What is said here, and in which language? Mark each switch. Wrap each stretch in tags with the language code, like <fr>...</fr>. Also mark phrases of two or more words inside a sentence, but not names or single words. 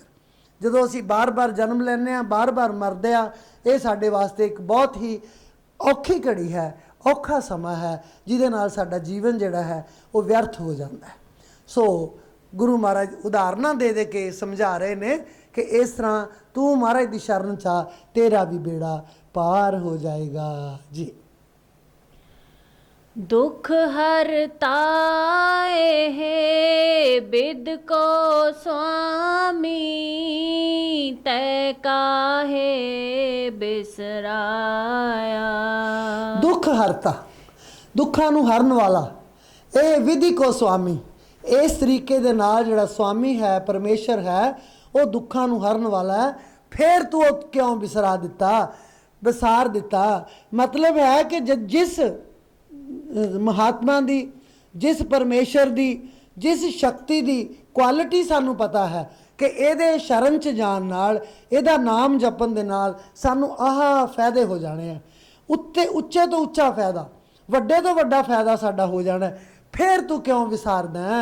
<pa>ਜਦੋਂ ਅਸੀਂ ਬਾਰ-ਬਾਰ ਜਨਮ ਲੈਂਦੇ ਹਾਂ, ਬਾਰ-ਬਾਰ ਮਰਦੇ ਹਾਂ, ਇਹ ਸਾਡੇ ਵਾਸਤੇ ਇੱਕ ਬਹੁਤ ਹੀ ਔਖੀ ਘੜੀ ਹੈ, ਔਖਾ ਸਮਾਂ ਹੈ, ਜਿਹਦੇ ਨਾਲ ਸਾਡਾ ਜੀਵਨ ਜਿਹੜਾ ਹੈ ਉਹ ਵਿਅਰਥ ਹੋ ਜਾਂਦਾ ਹੈ। ਸੋ ਗੁਰੂ ਮਹਾਰਾਜ ਉਦਾਹਰਨਾਂ ਦੇ ਦੇ ਕੇ ਸਮਝਾ ਰਹੇ ਨੇ ਕਿ ਇਸ ਤਰ੍ਹਾਂ ਤੂੰ ਮਹਾਰਾਜ ਦੀ ਸ਼ਰਨ 'ਚ ਆ, ਤੇਰਾ ਵੀ ਬੇੜਾ ਪਾਰ ਹੋ ਜਾਏਗਾ ਜੀ। ਦੁਖ ਹਰਤਾਏ ਹੈ ਬਿਦ ਕੋ ਸੁਆਮੀ, ਤੈ ਕਾਹੇ ਬਿਸਰਾਇਆ। ਦੁੱਖ ਹਰਤਾ, ਦੁੱਖਾਂ ਨੂੰ ਹਰਨ ਵਾਲਾ, ਇਹ ਵਿਧੀ ਕੋ ਸੁਆਮੀ, ਇਸ ਤਰੀਕੇ ਦੇ ਨਾਲ ਜਿਹੜਾ ਸੁਆਮੀ ਹੈ, ਪਰਮੇਸ਼ਰ ਹੈ, ਉਹ ਦੁੱਖਾਂ ਨੂੰ ਹਰਨ ਵਾਲਾ ਹੈ। ਫਿਰ ਤੂੰ ਉਹ ਕਿਉਂ ਵਿਸਰਾ ਦਿੱਤਾ, ਵਿਸਾਰ ਦਿੱਤਾ? ਮਤਲਬ ਹੈ ਕਿ ਜਿਸ ਮਹਾਤਮਾ ਦੀ, ਜਿਸ ਪਰਮੇਸ਼ਰ ਦੀ, ਜਿਸ ਸ਼ਕਤੀ ਦੀ ਕੁਆਲਿਟੀ ਸਾਨੂੰ ਪਤਾ ਹੈ ਕਿ ਇਹਦੇ ਸ਼ਰਨ 'ਚ ਜਾਣ ਨਾਲ, ਇਹਦਾ ਨਾਮ ਜਪਣ ਦੇ ਨਾਲ ਸਾਨੂੰ ਆਹ ਫਾਇਦੇ ਹੋ ਜਾਣੇ ਆ, ਉੱਚੇ ਤੋਂ ਉੱਚਾ ਫਾਇਦਾ, ਵੱਡੇ ਤੋਂ ਵੱਡਾ ਫਾਇਦਾ ਸਾਡਾ ਹੋ ਜਾਣਾ, ਫਿਰ ਤੂੰ ਕਿਉਂ ਵਿਸਾਰਦਾ?</pa>